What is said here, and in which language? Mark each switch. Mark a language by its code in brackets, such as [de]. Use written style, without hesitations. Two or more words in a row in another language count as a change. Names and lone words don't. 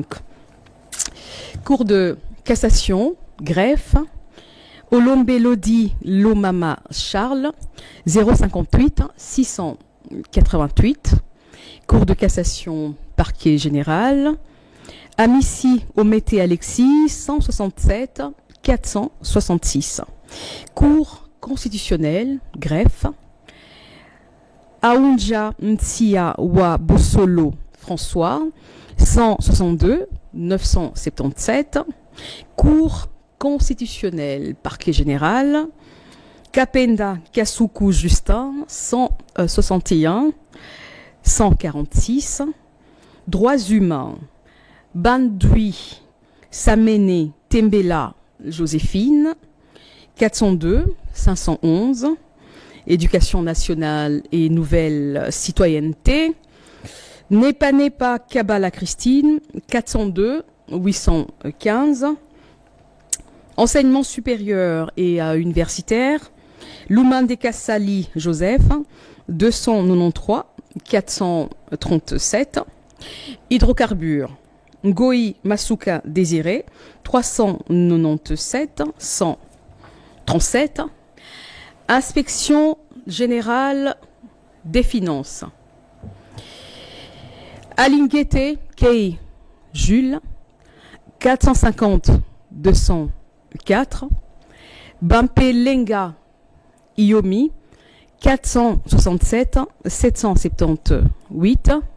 [fr] Cour de cassation, greffe, Olombe Lodi Lomama Charles, 058 688. Cour de cassation, parquet général, Amici Omété Alexis, 167 466. Cour constitutionnelle, greffe, Aounja Ntia Wa Bossolo François, 162 977. Cour constitutionnelle, parquet général, Kapenda Kasuku Justin, 161 146. Droits humains, Bandui Samene Tembela Joséphine, 402 511. Éducation nationale et nouvelle citoyenneté, Nepa Kabala Christine, 402 815. Enseignement supérieur et universitaire, Lumande Kassali Joseph, 293 437. Hydrocarbures, Ngoi Masuka Désiré, 397 137. Inspection générale des finances, Alinguete Kei Jules, 450 204. Bampelenga Iomi, 467 778.